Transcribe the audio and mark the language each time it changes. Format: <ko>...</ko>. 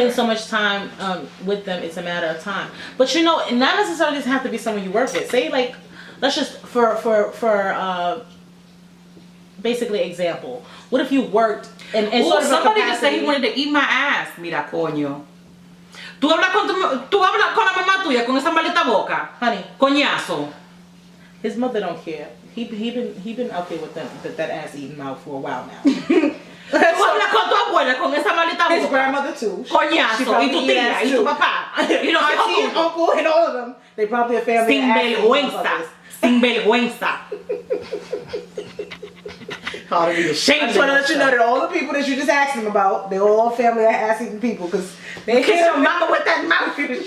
<en>spend so much time with them, it's a matter of time. But you know, not necessarily just have to be someone you work with. Say like, let's just for basically example. What if you worked and sort of somebody just said he wanted to eat my ass.</en> <es>Mira, coño. Tú hablas con la mamá tuya con esa maldita boca.</es> <en>Honey,</en> <es>Coñazo.</es> <en>his mother don't care. He been out there with them that ass eating mouth for a while now.</en> <es>Tú hablas con tu abuela con esa maldita boca.</es> <en>His grandmother too.</en> <es>Coñazo. Y tu tía, y tu papá.</es> <en>You know, auntie and uncle and all of them. They probably a family.</en> <es>Sin vergüenza. Sin vergüenza.</es> <en>I just want to let you know that all the people that you just asked him about, they're all family of ass-eating people, because they kiss your mama with that mouth.</en>